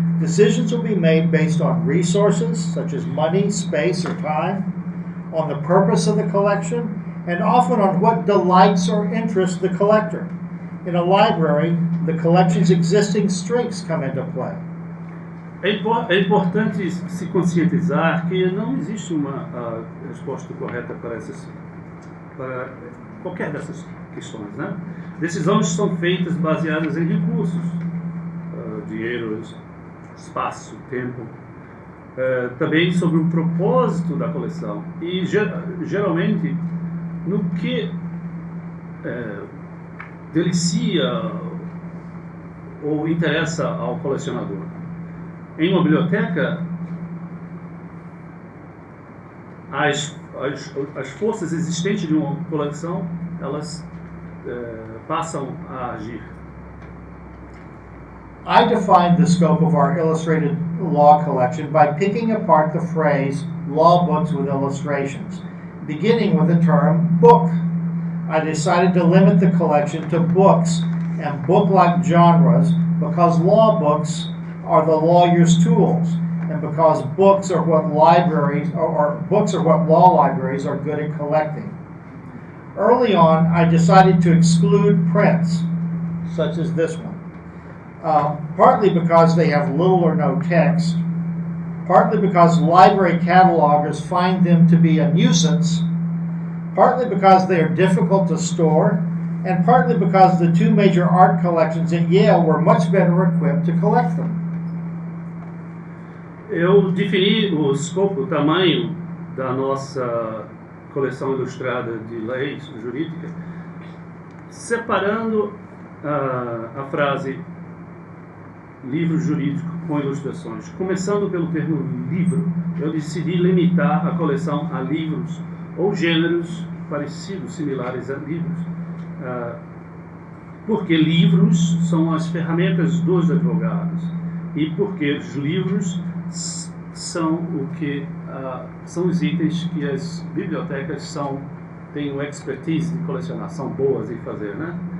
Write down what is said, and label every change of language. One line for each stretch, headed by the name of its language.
English: Decisions will be made based on resources, such as money, space, or time, on the purpose of the collection, and often on what delights or interests the collector. In a library, the collection's existing strengths come into play.
Portuguese: É importante se conscientizar que não existe uma resposta correta para qualquer dessas questões, né? Decisões são feitas baseadas em recursos, dinheiro, espaço, tempo, também sobre o propósito da coleção e geralmente no que delicia ou interessa ao colecionador. Em uma biblioteca, as forças existentes de uma coleção, elas passam a agir.
English: I defined the scope of our illustrated law collection by picking apart the phrase law books with illustrations, beginning with the term book. I decided to limit the collection to books and book-like genres because law books are the lawyer's tools, and because books are what libraries or books are what law libraries are good at collecting. Early on, I decided to exclude prints, such as this one, partly because they have little or no text, partly because library catalogers find them to be a nuisance, partly because they are difficult to store, and partly because the two major art collections at Yale were much better equipped to collect them.
Portuguese: Eu defini o escopo, o tamanho da nossa coleção ilustrada de leis jurídica, separando a frase livro jurídico com ilustrações. Começando pelo termo livro, eu decidi limitar a coleção a livros ou gêneros parecidos, similares a livros, porque livros são as ferramentas dos advogados e porque os livros são são os itens que as bibliotecas têm o expertise de colecionar, são boas em fazer, né?